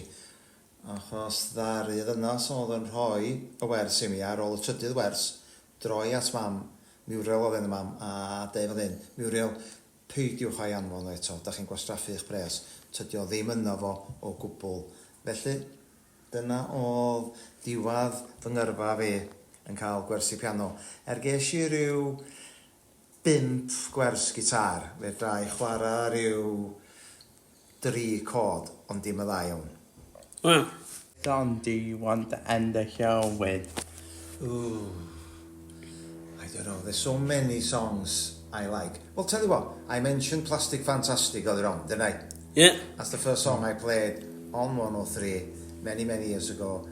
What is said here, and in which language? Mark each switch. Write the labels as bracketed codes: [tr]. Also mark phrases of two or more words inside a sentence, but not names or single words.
[cy] Achos ddaru ddynas oedd yn rhoi y wers i mi ar ôl y trydydd wers, droi at mam, Muriel oedd yn y mam, a dweud fel hyn, Muriel, peidiwch a'i anfon eto, da chi'n gwastraffu eich pres, tydio ddim yno fo o gwbl. Felly, dyna oedd diwadd fy ngyrfa fi yn cael gwersi piano. Ges i ryw 5 gwers gitar, fedra i chwarae ryw 3 cod, ond dim y dda iawn. Wow. [en] Song do you want to end the show with? Ooh, I don't know, there's so many songs I like. Well, tell you what, I mentioned Plastic Fantastic earlier on, didn't I? Yeah. That's the first song I played on 103 many, many years ago.